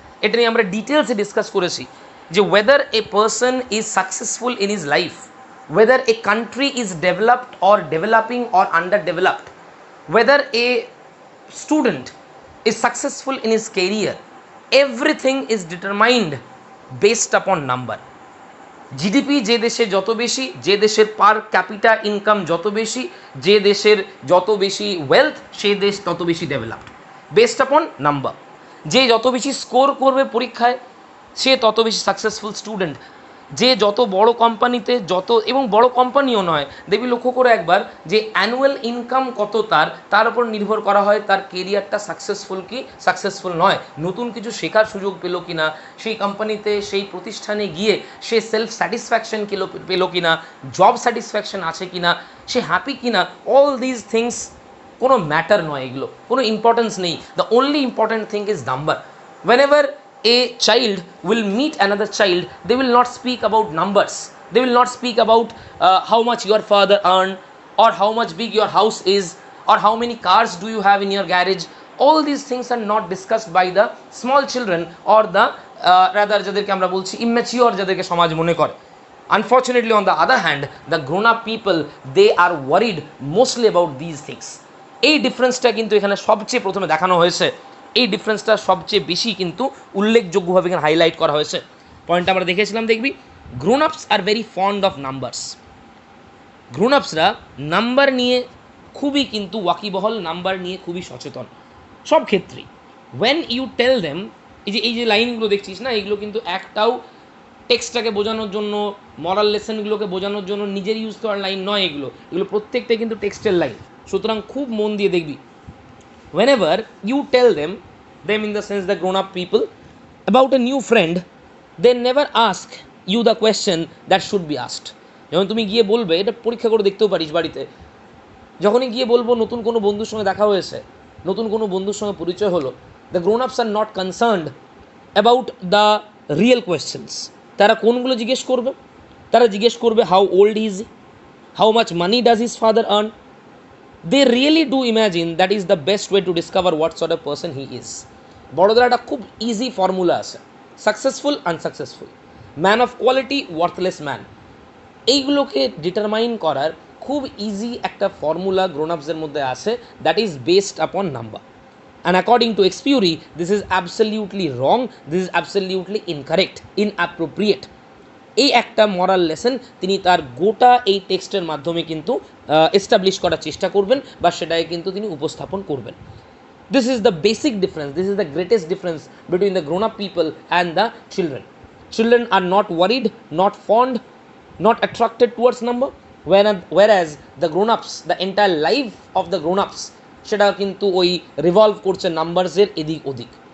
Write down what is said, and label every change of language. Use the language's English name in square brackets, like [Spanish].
[Bangla] এটা নিয়ে আমরা ডিটেলসে ডিসকাস করেছি যে [English] whether a person is successful in his life, whether a country is developed or developing or underdeveloped, whether a student is successful in his career, everything is determined based upon number. [Bangla] GDP যে দেশে যত বেশি, যে দেশের পার capital income যত বেশি, যে দেশের যত বেশি ওয়েলথ, সেই দেশ তত বেশি ডেভেলপড, [English] Based upon number. [Bangla] যে যত বেশি স্কোর করবে পরীক্ষায়, সে তত বেশি সাকসেসফুল স্টুডেন্ট। যে যত বড় কোম্পানিতে এবং বড় কোম্পানিও নয়, দেখবি লক্ষ্য করে একবার যে অ্যানুয়াল ইনকাম কত তার উপর নির্ভর করা হয় তার কেরিয়ারটা সাকসেসফুল কি সাকসেসফুল নয়, নতুন কিছু শেখার সুযোগ পেলো কি না, সেই কোম্পানিতে সেই প্রতিষ্ঠানে গিয়ে সে সেলফ স্যাটিসফ্যাকশন পেলো কি না, জব স্যাটিসফ্যাকশন আছে কি না, সে হ্যাপি কি না, [English] all these things [Bangla] কোনো ম্যাটার নয়, এগুলো কোনো ইম্পর্টেন্স নেই। [English] The only important thing is number. whenever a child will meet another child, they will not speak about numbers, they will not speak about how much your father earned, or how much big your house is, or how many cars do you have in your garage. All these things are not discussed by the small children or the rather [Bangla] যাদেরকে আমরা বলছি [English] immature, [Bangla] যাদেরকে সমাজ মনে করে। [English] Unfortunately, on the other hand, the grown up people, they are worried mostly about these things. [Bangla] এই ডিফারেন্সটা কিন্তু এখানে সবচেয়ে প্রথমে দেখানো হয়েছে, এই ডিফারেন্সটা সবচেয়ে বেশি কিন্তু উল্লেখযোগ্যভাবে এখানে হাইলাইট করা হয়েছে। পয়েন্টটা আমরা দেখেছিলাম দেখবি, [English] Grown ups are very fond of numbers. [Bangla] Grown আপসরা number নিয়ে খুবই কিন্তু ওয়াকিবহল, নাম্বার নিয়ে খুবই সচেতন সব ক্ষেত্রেই। [English] when you tell them, [Bangla] এই যে লাইনগুলো দেখছিস না, এগুলো কিন্তু একটাও টেক্সটটাকে বোঝানোর জন্য, মরাল লেসনগুলোকে বোঝানোর জন্য নিজের ইউজ করার লাইন নয়, এগুলো প্রত্যেকটাই কিন্তু টেক্সটের লাইন। সুতরাং খুব মন দিয়ে দেখবি, [English] whenever you tell them in the sense the grown up people about a new friend, they never ask you the question that should be asked. [Bangla] যখন তুমি গিয়ে বলবে, এটা পরীক্ষা করে দেখতেও পারিস বাড়িতে, যখনই গিয়ে বলবো নতুন কোনো বন্ধুর সঙ্গে দেখা হয়েছে, নতুন কোনো বন্ধুর সঙ্গে পরিচয় হলো, [English] the grown ups are not concerned about the real questions. [Bangla] তারা কোনগুলো জিজ্ঞেস করবে? তারা জিজ্ঞেস করবে [English] How old is he, how much money does his father earn. They really do imagine that is the best way to discover what sort of person he is. [Bangla] বড়দের একটা খুব ইজি ফর্মুলা আছে, successful unsuccessful, [English] Man of quality, worthless man. [Bangla] এইগুলোকে determine করার খুব easy একটা formula গ্রোনআপসের মধ্যে আছে, [English] That is based upon number. And according to Exupery this is absolutely wrong, this is absolutely incorrect, inappropriate. [Bangla] এই একটা মরাল লেসন তিনি তার গোটা এই টেক্সটের মাধ্যমে কিন্তু এস্টাবলিশ করার চেষ্টা করবেন, বা সেটাকে কিন্তু তিনি উপস্থাপন করবেন। [English] This is the basic difference, this is the greatest difference between the grown up people and the children. Children are not worried, not fond, not attracted towards number, whereas the grown-ups, the entire life of the grown-ups [Bangla] সেটা কিন্তু ওই revolve করছে নাম্বারসের এদিক ওদিক।